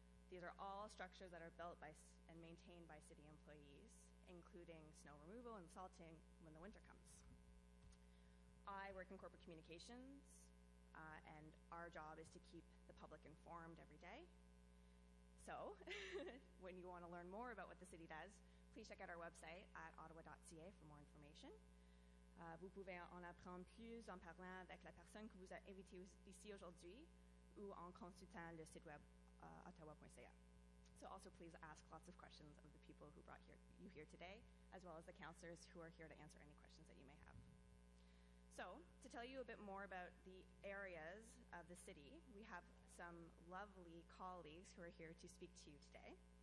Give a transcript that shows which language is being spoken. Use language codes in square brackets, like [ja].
[en] These are all structures that are built by and maintained by city employees, including snow removal and salting when the winter comes. I work in corporate communications. And our job is to keep the public informed every day. So, when you want to learn more about what the city does, please check out our website at ottawa.ca for more information. [fr] Vous pouvez en apprendre plus en parlant avec la personne que vous a invité ici aujourd'hui ou en consultant le site web ottawa.ca. [en] So also please ask lots of questions of the people who brought you here today, as well as the councillors who are here to answer any questions that you may have. So, to tell you a bit more about the areas of the city, we have some lovely colleagues who are here to speak to you today.